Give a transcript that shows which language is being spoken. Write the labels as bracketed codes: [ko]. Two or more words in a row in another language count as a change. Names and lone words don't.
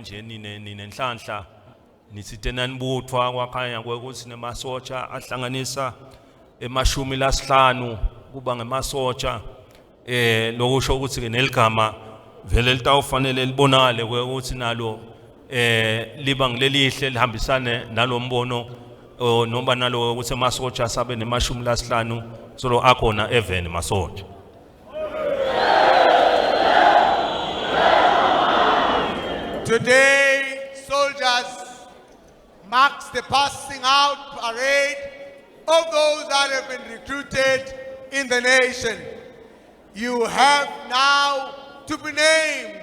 [ss] nje ninenhlanhla nisite nanibuthwa kwakhanya kwekuthi nemasotsha ahlanganisa emashumi lasihlanu kuba ngemasotsha lokusho ukuthi ke neligama vele litawufanele libonakale kwekuthi nalo liba ngilelihle lihambisane nalombono noma nalo ukuthi emasotsha sabe nemashumi lasihlanu solo akhona even masotsha. [en] Today, soldiers marks the passing out parade of those that have been recruited in the nation. You have now to be named.